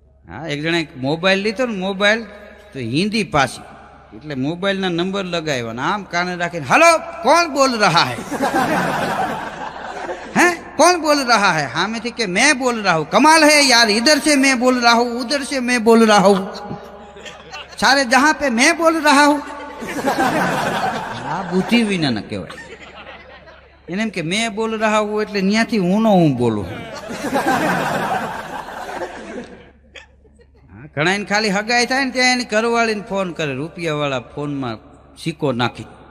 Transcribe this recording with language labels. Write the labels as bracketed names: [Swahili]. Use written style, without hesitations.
[Gujarati] હા એક જણા મોબાઈલ લીધો ને, મોબાઈલ તો હિન્દી પાછી, એટલે મોબાઈલના નંબર લગાવ્યા, આમ કાને રાખીને [Hindi] હાલો કોણ બોલ રહા હૈ, हैं कौन बोल रहा है? हाँ मैं ठीक है मैं बोल रहा हूँ. कमाल है यार, इधर से मैं बोल रहा हूँ, उधर से मैं बोल रहा हूँ, सारे जहां पे मैं बोल रहा हूँ. [Gujarati] આ બુદ્ધિ વિના ન કહેવાય. એને એમ કે [Hindi] મેં બોલ રહા હું [Gujarati] એટલે ત્યાંથી હું બોલું. ઘણા એને ખાલી હગાઈ થાય ને ત્યાં એની ઘરવાળીને ફોન કરે, રૂપિયાવાળા ફોનમાં સિક્કો નાખી.